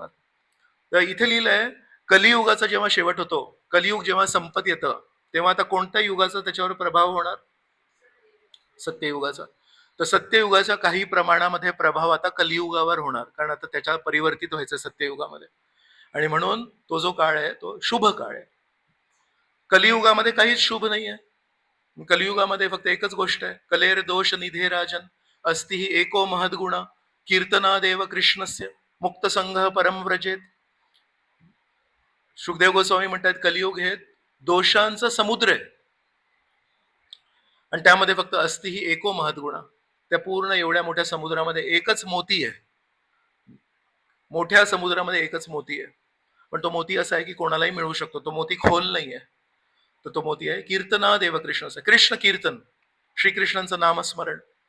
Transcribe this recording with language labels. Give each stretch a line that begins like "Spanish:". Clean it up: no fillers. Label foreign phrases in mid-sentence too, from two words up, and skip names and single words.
Marathi: तर इथे लिहिलंय कलियुगाचा जेव्हा शेवट होतो, कलियुग जेव्हा संपत येतं तेव्हा आता कोणत्या युगाचा त्याच्यावर प्रभाव होणार? सत्ययुगाचा. तर सत्ययुगाचा काही प्रमाणामध्ये प्रभाव आता कलियुगावर होणार, कारण आता त्याच्या परिवर्तित व्हायचं सत्ययुगामध्ये. आणि म्हणून तो जो काळ आहे तो शुभ काळ आहे. कलियुगामध्ये काहीच शुभ नाही आहे. कलियुगामध्ये फक्त एकच गोष्ट आहे,
Sanskrit: कलेर दोष निधे राजन अस्ति ही एको महद्गुण कीर्तनादेव कृष्णस्य मुक्त संघ परम व्रजेत.
Marathi: सुखदेव गोस्वामी म्हणतात कलियुग हे दोषांचा समुद्र आहे आणि त्यामध्ये फक्त
Sanskrit: अस्ति ही एको महद्गुणा.
Marathi: त्या पूर्ण एवढ्या मोठ्या समुद्रामध्ये एकच मोती आहे. मोठ्या समुद्रामध्ये एकच मोती आहे, पण तो मोती असा आहे की कोणालाही मिळू शकतो. तो मोती खोल नाही आहे. तर तो मोती आहे कीर्तना देव कृष्णाचा, कृष्ण कीर्तन, श्रीकृष्णांचं नामस्मरण.